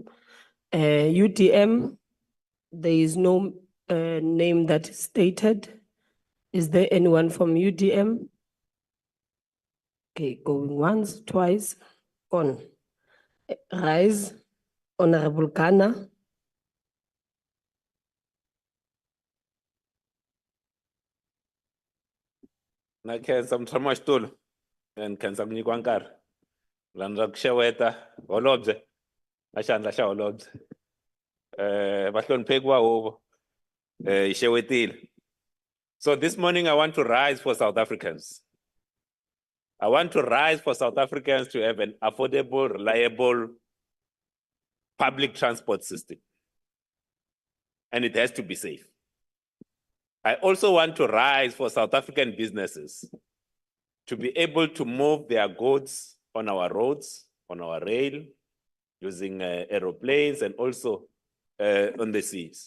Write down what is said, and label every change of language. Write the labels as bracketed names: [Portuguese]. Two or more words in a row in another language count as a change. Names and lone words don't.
[English] UDM, there is no name that is stated. Is there anyone from UDM? Okay, going once, twice, on. Rise, Honorable Ghana. [Tsonga] Na khensa mtshama xitulu and khensa ku nyikiwa nkarhi lani ra ku xeweta holobye na xandla xa holobye vahlonipheki va huvo hi xewetile. [English] So this morning I want to rise for South Africans. I want to rise for South Africans to have an affordable, reliable public transport system, and it has to be safe. I also want to rise for South African businesses to be able to move their goods on our roads, on our rail, using aeroplanes and also on the seas.